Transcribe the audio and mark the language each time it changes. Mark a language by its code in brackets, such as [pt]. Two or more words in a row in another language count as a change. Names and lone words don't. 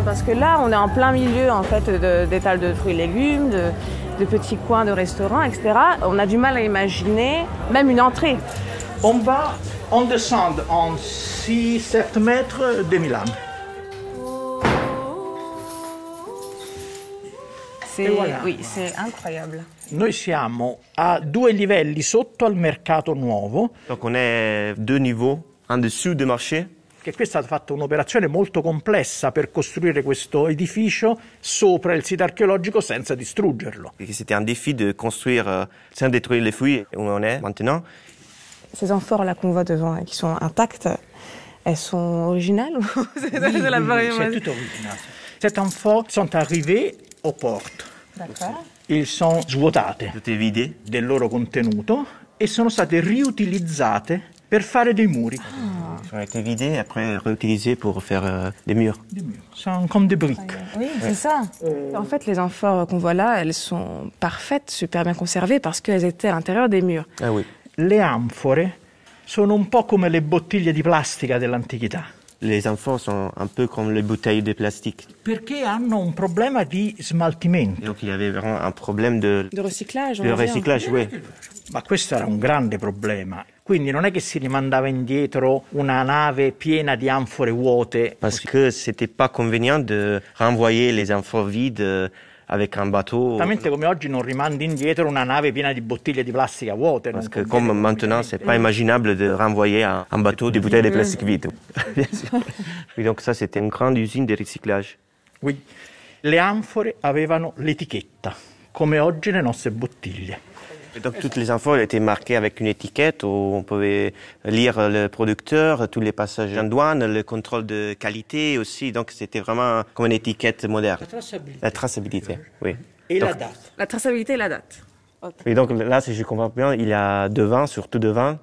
[fr] Parce que là, on est en plein milieu en fait d'étals de fruits et légumes, de petits coins de restaurants, etc. On a du mal à imaginer même une entrée. On descend en 6-7 mètres de Milan. voilà. Oui, c'est incroyable. [it] Noi siamo a 2 livelli sotto al mercato nuovo, [fr] Donc on est 2 niveaux en dessous du marché. [it] che qui è stata fatta un'operazione molto complessa per costruire questo edificio sopra il sito archeologico senza distruggerlo. [fr] Et c'était un défi de construire sans détruire les fouilles où on est maintenant. Ces amphores là qu'on voit devant et qui sont intactes, elles sont originales ou c'est Oui, la oui, c'est tout original. Ces amphores sont arrivées aux portes. D'accord. Ils sont svuotate Tout est vidé. [it] del loro contenuto e sono state riutilizzate per fare dei muri. [fr] Ils ont été vidés et après réutilisés pour faire des murs. Des murs. Sono comme des briques. Oui, c'est ça. En fait, les amphores qu'on voit là, elles sont parfaites, super bien conservées parce qu'elles étaient à l'intérieur des murs. Ah oui. [it] Le anfore sono un po' come le bottiglie di plastica dell'antichità, [fr] Les amphores sont un peu comme les bouteilles de plastique. [it] perché hanno un problema di smaltimento. [fr] Donc il y avait vraiment un problème de recyclage, on va dire. recyclage, oui. [it] Ma questo era un grande problema. Quindi non è che si rimandava indietro una nave piena di anfore vuote. [fr] Parce que c'était pas convenient de renvoyer les amphores vides avec un bateau. [it] Esattamente come oggi non rimandi indietro una nave piena di bottiglie di plastica vuote. [fr] Parce que comme maintenant, c'est pas imaginable de renvoyer un bateau des bouteilles de plastique vides. Bien sûr. Oui, donc ça, c'était une grande usine de recyclage. Oui. [it] Le anfore avevano l'etichetta, come oggi le nostre bottiglie. [fr] Et donc toutes les amphores étaient marquées avec une étiquette où on pouvait lire le producteur, tous les passages en douane, le contrôle de qualité aussi. Donc c'était vraiment comme une étiquette moderne. La traçabilité, oui. Et donc, la date. La traçabilité et la date. Et donc là, si je comprends bien, il y a deux vins, surtout deux vins.